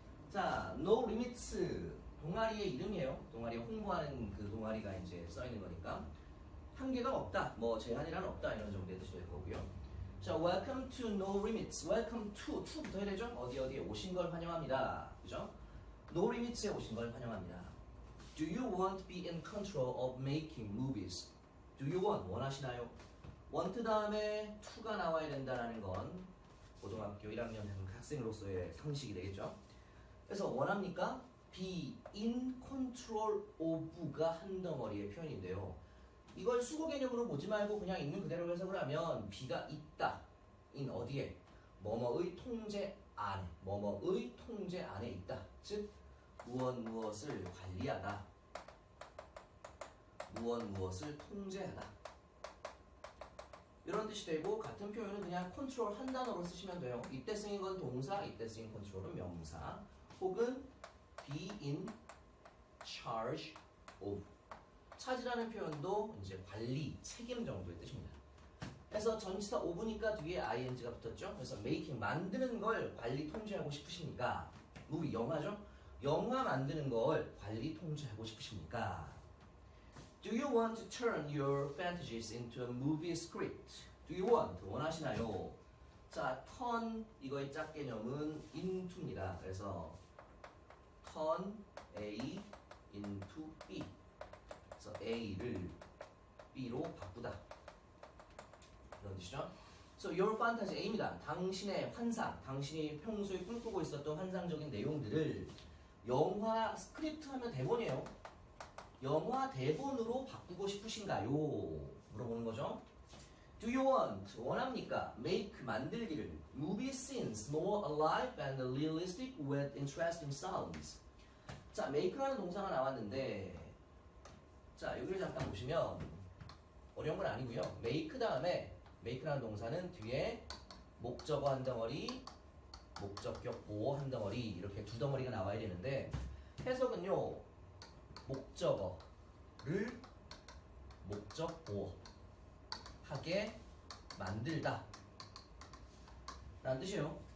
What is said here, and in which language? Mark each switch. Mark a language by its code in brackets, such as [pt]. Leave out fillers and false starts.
[ko] 자, No Limits 동아리의 이름이에요. 동아리 홍보하는 그 동아리가 이제 써 있는 거니까 한계가 없다, 뭐 제한이란 없다 이런 정도의 뜻이 될 거고요. [en] 자, Welcome to No Limits. Welcome to부터 [ko] 해야 되죠? 어디에 오신 걸 환영합니다. 그죠? No Limits에 오신 걸 환영합니다. [en] Do you want to be in control of making movies? Do you want? [ko] 원하시나요? want 다음에 to가 나와야 된다는 건 고등학교 1학년 학생으로서의 상식이 되겠죠. 그래서 원합니까? be in control of가 한 덩어리의 표현인데요. 이걸 수거 개념으로 보지 말고 그냥 있는 그대로 해석을 하면 be가 있다. in 어디에? 뭐뭐의 통제 안에. 뭐뭐의 통제 안에 있다. 즉 무엇을 관리하다, 무엇을 통제하다 이런 뜻이 되고, 같은 표현은 그냥 컨트롤 한 단어로 쓰시면 돼요. 이때 쓰인 건 동사, 이때 쓰인 컨트롤은 명사, 혹은 be in charge of. 차지라는 표현도 이제 관리, 책임 정도의 뜻입니다. 그래서 전치사 of니까 뒤에 ing가 붙었죠. 그래서 making 만드는 걸 관리 통제하고 싶으십니까? movie 영화죠. 영화 만드는 걸 관리 통제하고 싶으십니까? [en] Do you want to turn your fantasies into a movie script? Do you want? [ko] 원하시나요? 자, turn 이거의 짝 개념은 into입니다. [en] 그래서 turn A into B. [ko] 그래서 A를 B로 바꾸다. 그런 뜻이죠. [en] So your fantasy A입니다. [ko] 당신의 환상, 당신이 평소에 꿈꾸고 있었던 환상적인 내용들을 영화 스크립트 하면 대본이에요. 영화 대본으로 바꾸고 싶으신가요? 물어보는 거죠. [en] Do you want? [ko] 원합니까? [en] Make [ko] 만들기를 [en] movie scenes more alive and realistic with interesting sounds. [ko] 자, make라는 동사가 나왔는데, 자, 여기를 잠깐 보시면 어려운 건 아니고요. make 다음에 make라는 동사는 뒤에 목적어 한 덩어리, 목적격 보호 한 덩어리, 이렇게 두 덩어리가 나와야 되는데, 해석은요, 목적어를 목적 보호하게 만들다 라는 뜻이에요.